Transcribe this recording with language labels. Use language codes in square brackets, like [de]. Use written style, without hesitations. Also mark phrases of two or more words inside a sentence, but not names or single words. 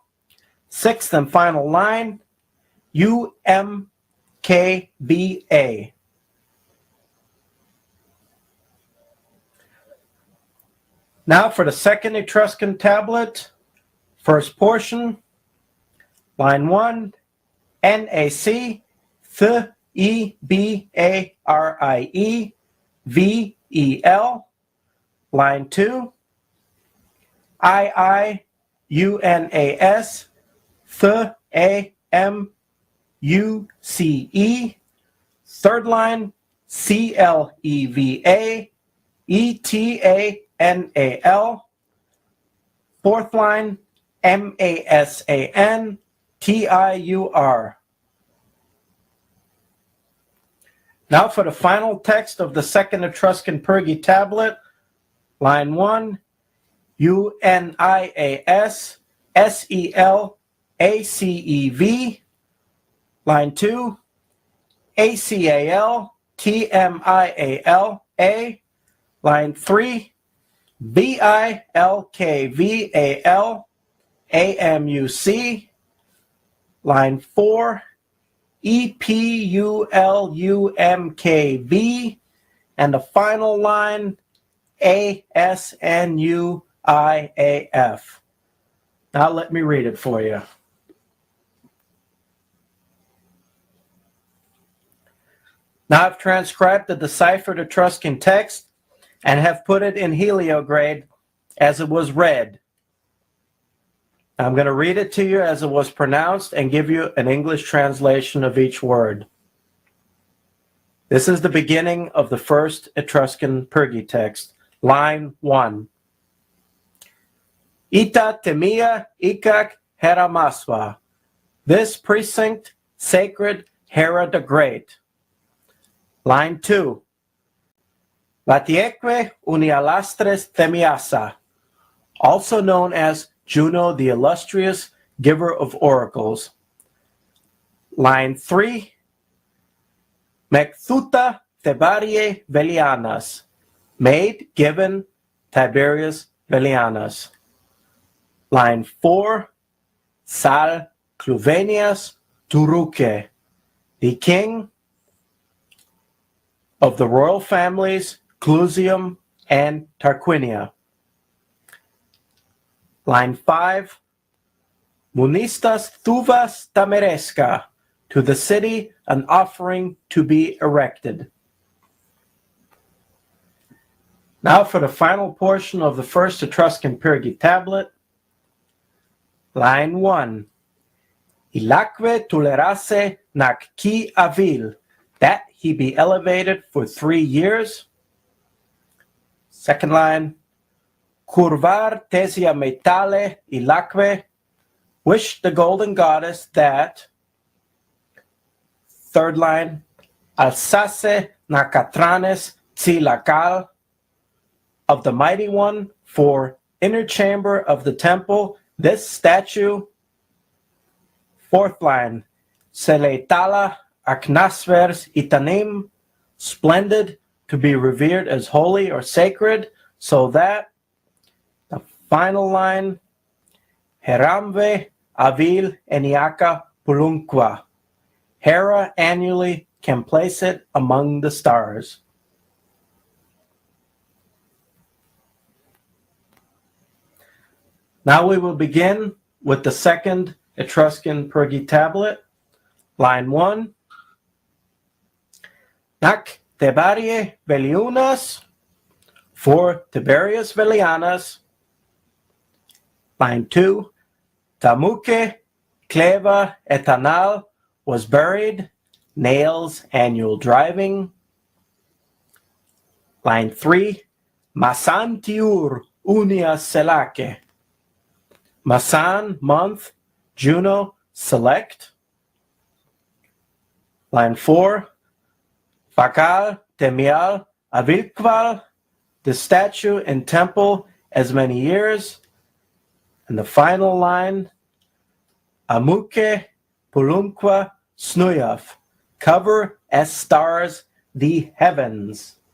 [en] Sixth and final line, UMKBA. Now for the second Etruscan tablet, first portion, line 1, NAC, THEBARIE, line 2, IIUNAS, THEAMUCE, third line, [ett] CLEVA, ETANAL, [en] fourth line, MASANTIUR. Now for the final text of the second Etruscan Pergie tablet, line 1, [ett] UNIAS SELACEV, [en] line 2, [ett] ACAL TMIALA, [en] line 3, [ett] BILKVAL AMUC, [en] line 4, EPULUMKB, and the final line, ASNUIAF. Now let me read it for you. Now I've transcribed the deciphered Etruscan text and have put it in heliograde as it was read. I'm going to read it to you as it was pronounced and give you an English translation of each word. This is the beginning of the first Etruscan Pergie text, line 1. [ett] Ita temia ikak heramaswa. [en] This precinct, sacred Hera the Great. [ett] Line 2. Latieque unialastres themiasa, [en] also known as Juno the illustrious, giver of oracles. Line 3. [ett] Mecthuta Thebarie Velianas, [en] maid given Tiberius Velianus. [ett] Line 4. Sal Cluvenius Turuque, [en] the king of the royal families Clusium and Tarquinia. [ett] Line 5. Munistas thuvas tameresca, [en] to the city an offering to be erected. Now for the final portion of the first Etruscan Pergie tablet. [ett] Line 1. Ilaque tolerase nac qui avil, [en] that he be elevated for 3 years. [ett] Second line. Curvar tesia metale ilaque, [en] wish the golden goddess that. Third line. [ett] Alsace nacatranes tsilacal, [en] of the mighty one for inner chamber of the temple, this statue. [ett] Fourth line. Seleitala aknasvers itanim, [en] splendid, to be revered as holy or sacred, so that. [ett] The final line. Heramve avil eniaca pulunqua, [en] Hera annually can place it among the stars. Now we will begin with the second Etruscan Pergie tablet, line 1. [ett] Nac Thebarie Veliunas, [en] for Tiberius Velianus. Line 2. [ett] Tamuque Cleva Etanal [en] was buried, nails annual driving. Line 3. [ett] Masantiur unia selake, [en] Masan month, Juno select. Line 4, [ett] Bakal, Temial, Avilkval, [en] the statue and temple as many years. And the final line, [ett] Amuke, Pulumqua, Snuyaf, [en] cover as stars the heavens.